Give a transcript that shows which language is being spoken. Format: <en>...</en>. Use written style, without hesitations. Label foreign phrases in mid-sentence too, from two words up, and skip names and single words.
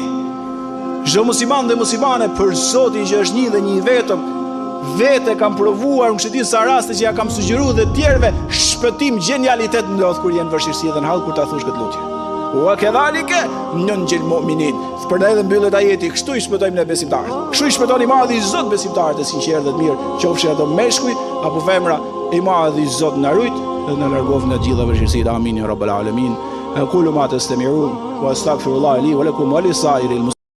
<sq>Çdo musliman dhe muslimane për Zotin që është një dhe një vetëm, vetë kam provuar në çdo sa raste që ja kam sugjeruar dhe tjerëve, shpëtim, genialitet ndodh kur janë vështirësi dhe në hall kur ta thosh këtë lutje.</sq> <ar>وكذلك ننجي المؤمنين.</ar> <sq>Për edhe mbyllet ajeti, kështu i shpëtojmë ne besimtarët. Kështu i shpëton i madhi Zot besimtarët e sinqertë dhe të mirë, qofshin ato meshkuj apo femra, i madhi Zot na rujt dhe na largof nga gjitha vështirësitë.</sq> <ar>آمين يا رب العالمين. أقول ما تسمعون وأستغفر الله لي ولكم ولسائر</ar>